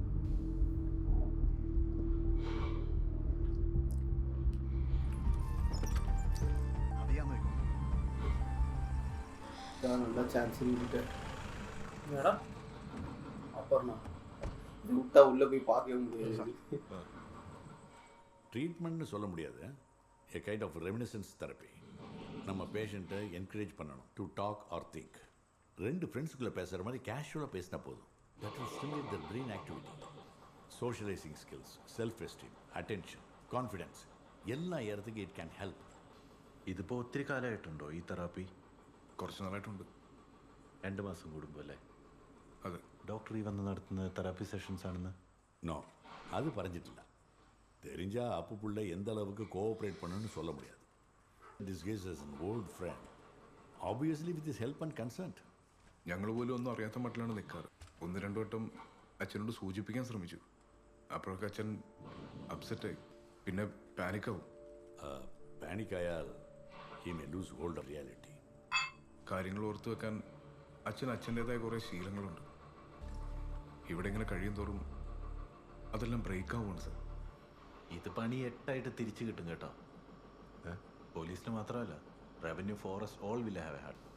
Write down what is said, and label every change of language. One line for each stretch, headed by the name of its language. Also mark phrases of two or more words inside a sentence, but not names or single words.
Tamil: நல்லா சான்ஸ் இருந்துட்டு மேடம் அப்புறம் விட்டா உள்ளே போய் பார்க்கவே முடியாது. ட்ரீட்மெண்ட்னு சொல்ல முடியாது.
English: a kind of reminiscence therapy.
Tamil: நம்ம பேஷண்ட்டை என்கரேஜ் பண்ணணும்
English: to talk or think.
Tamil: ரெண்டு ஃப்ரெண்ட்ஸுக்குள்ளே பேசுகிற மாதிரி கேஷுவலாக பேசினா போதும்.
English: that will stimulate the brain activity. socialising skills, self esteem, attention, confidence
Malayalam: എല്ലാം ഏറത്തേക്ക്
English: it can help.
Malayalam: ഇതിപ്പോൾ ഒത്തിരി കാലമായിട്ടുണ്ടോ ഈ തെറാപ്പി? കുറച്ച് നാളായിട്ടുണ്ട്. 2 മാസം കൂടുമ്പോൾ അല്ലേ? അതെ. ഡോക്ടർ ഈ വന്ന് നടത്തുന്ന
English: therapy sessions
Malayalam: ആണെന്ന്?
Tamil: நோ, அது பறஞ்சிட்டில்ல. தெரிஞ்சா அப்பு பிள்ளை எந்த அளவுக்கு கோஆப்ரேட் பண்ணணும்னு சொல்ல முடியாது.
English: this case as an old friend, obviously with his help and consent.
Malayalam: ഞങ്ങൾ പോലും ഒന്നും അറിയാത്ത മട്ടിലാണ് നിൽക്കാറ്. 1-2 വട്ടം അച്ഛനോട് സൂചിപ്പിക്കാൻ ശ്രമിച്ചു. അപ്പോഴൊക്കെ അച്ഛൻ അപ്സെറ്റായി, പിന്നെ പാനിക്കാവും.
English: പാനിക്കായാൽ he may lose hold of reality.
Malayalam: കാര്യങ്ങൾ ഓർത്തു വെക്കാൻ അച്ഛൻ്റെതായ കുറേ ശീലങ്ങളുണ്ട്. ഇവിടെ ഇങ്ങനെ കഴിയും തോറും അതെല്ലാം ബ്രേക്ക് ആവുകയാണ് സാർ. ഇത് പണി 8 തിരിച്ചു കിട്ടും കേട്ടോ. പോലീസിന് മാത്രമല്ല,
English: revenue, forest, all will have a heart.